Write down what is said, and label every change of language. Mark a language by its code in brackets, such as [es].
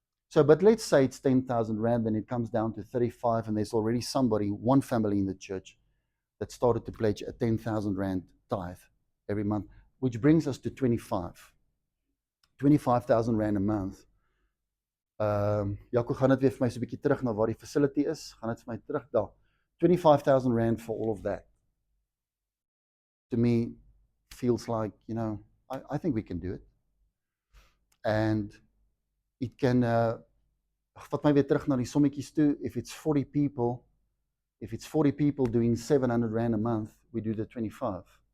[en] So, but let's say it's 10,000 rand, then it comes down to 35, and there's already somebody, one family in the church, that started to pledge a 10,000 rand tithe every month, which brings us to 25,000 rand a month. [af] Jaco, gaan dit weer vir my so 'n bietjie terug na waar die facility is. Gaan dit vir my terug daar. [en] 25,000 rand for all of that. To me, feels like, I think we can do it. And it can, [af] vat my weer terug na die sommetjies toe. [en] If it's 40 people doing 700 rand a month, we do the 25.